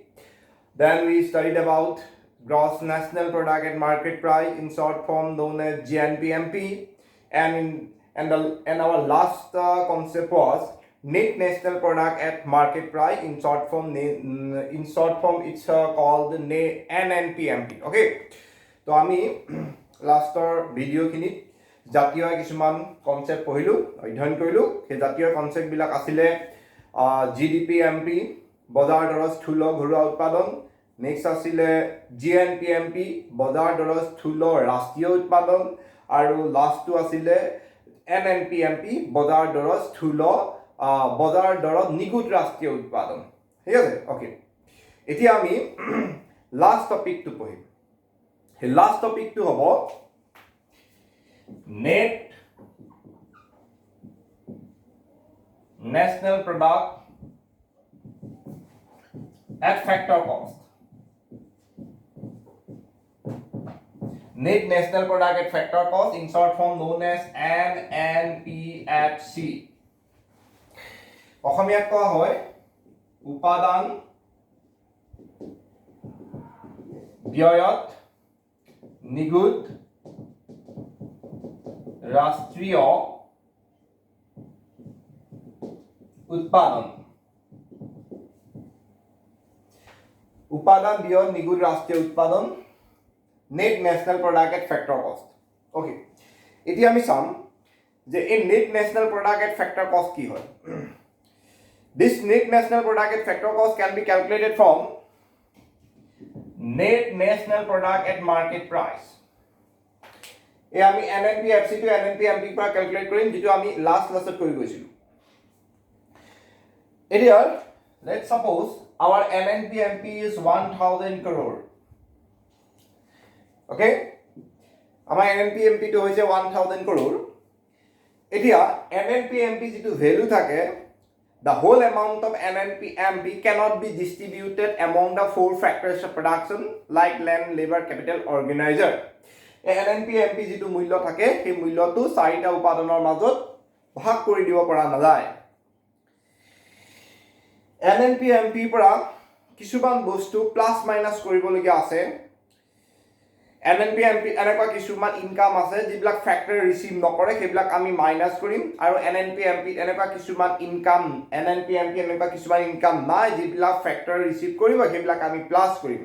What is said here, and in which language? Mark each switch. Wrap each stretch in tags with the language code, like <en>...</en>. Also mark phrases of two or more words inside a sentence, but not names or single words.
<en>Then we studied about gross national product and market price, in short form known as GNP-MP. And our last concept was net national product at market price, in short form it's called NNP-MP. Okay, so</en> <as>আমি লাষ্ট ভিডিঅ' কিনি জাতীয় কিছুমান কনসেপ্ট পঢ়িলো অধ্যয়ন কৰিলো সেই জাতীয় কনসেপ্ট বিলাক আছিল GDP-MP বজাৰ দৰৰ স্থূল ঘৰুৱা উৎপাদন, নেক্সট আছিল GNP-MP বজাৰ দৰৰ স্থূল ৰাষ্ট্ৰীয় উৎপাদন, আৰু লাষ্টটো আছিল NNP-MP বজাৰ দৰৰ স্থূল বজাৰ দৰত নিখুঁত ৰাষ্ট্ৰীয় উৎপাদন। ঠিক আছে, ওকে। এতিয়া আমি</as> <en>last topic</en> <as>পঢ়িম। সেই</as> <en>last topic</en> <as>হ'ব</as> <en>net national product at factor cost. Net national product at factor cost, in short form known as NNPFC.</en> <as>অসমীয়াত কোৱা হয় উপাদান ব্যয়ত নিখুঁত ৰাষ্ট্ৰীয় উৎপাদন। উপাদান ব্যয় নিখুঁত ৰাষ্ট্ৰীয় উৎপাদন,</as> <en>net national product at factor cost.</en> <as>অ'কে, এতিয়া আমি চাম যে এই</as> <en>net national product at factor cost</en> <as>কি হয়।</as> <en>This net national product at factor cost can be calculated from net national product at market price.</en> <as>এই আমি NNP-FC to NNP-MP পৰা ক্যালকুলেট কৰিম, যেটো আমি</as> <en>last class</en> <as>কৰি গৈছিলো।</as> <en>এতিয়া let's suppose our NNP-MP is 1000 crore.</en> <as>Okay, আমাৰ NNP-MP টো হৈছে 1000 crore। এতিয়া NNP-MP যেটো ভ্যালু থাকে,</as> <en>the whole amount of NNP-MP cannot be distributed among the four factors of production like land, labor, capital, organizer.</en> <as>NNP-MP যেটো মূল্য থাকে সেই মূল্যটো চাৰিটা উপাদানৰ মাজত ভাগ কৰি দিব পৰা নাযায়। NNP-MP পৰা কিছুমান বস্তু</as> <en>plus minus</en> <as>কৰিবলগীয়া আছে। NNP-MP এনেকুৱা কিছুমান ইনকাম আছে যিবিলাক</as> <en>factor receive</en> <as>নকৰে, সেইবিলাক আমি মাইনাস কৰিম, আৰু NNP-MP এনেকুৱা কিছুমান ইনকাম এনেকুৱা কিছুমান ইনকাম নাই যিবিলাক</as> <en>factor receive</en> <as>কৰিব, সেইবিলাক আমি প্লাস কৰিম।</as>